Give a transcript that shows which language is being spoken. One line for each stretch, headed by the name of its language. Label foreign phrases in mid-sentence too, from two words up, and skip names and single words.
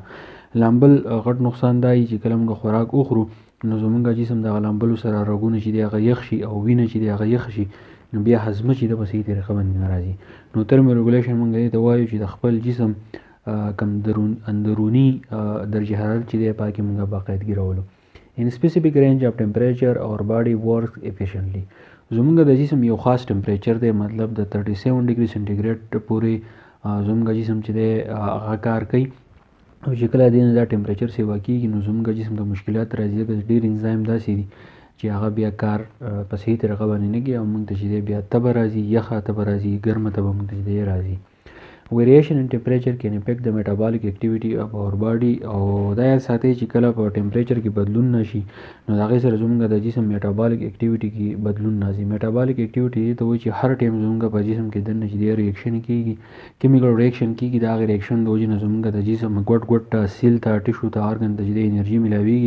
Pashto: لامبل غټ نقصان دا وي چې کله موږ خوراک وخورو نو زمونږ جسم دغه لامبلو سره رګونه چې دی هغه یخ شي او وینه چې دی هغه یخ شي، نو بیا هضمه چې ده په صحیح طریقه باندې نه راځي. نو
English: thermo regulation
Pashto: موږ دې ته وایو چې د خپل جسم کم اندروني درجه حرارت چې دی پاکې موږ باقاعدګي راولو.
English: In specific range of temperature our body works efficiently.
Pashto: زمونږ د جسم یو خاص ټمپریچر دی، مطلب د 37
English: degree centigrade
Pashto: پورې زمونږ جسم چې دی هغه کار کوي. او چې کله دې نه دا ټمپریچر سیوا کیږي نو زمونږ جسم ته مشکلات راځي، ځکه ډېر انزایم داسې دي چې هغه بیا کار په صحیح طریقه باندې نه کوي او موږ ته چې دی بیا تبه راځي، یخه تبه راځي، ګرمه تبه موږ ته چې دی راځي.
English: Variation in temperature can affect the metabolic activity of our body.
Pashto: او دا یاد ساتئ چې کله په ټمپریچر کې بدلون نشي نو د هغې سره زمونږ د جسم
English: metabolic activity
Pashto: کې بدلون راځي.
English: metabolic activity
Pashto: دې ته وایي چې هر ټایم زمونږ په جسم کې دننه چې دی ریاکشن کیږي،
English: chemical reaction
Pashto: کیږي. د هغې ریاکشن د وجې نه زمونږ د جسم ګوټ ته سیل ته ټیشو ته ارګن ته چې دی انرژي ملاویږي.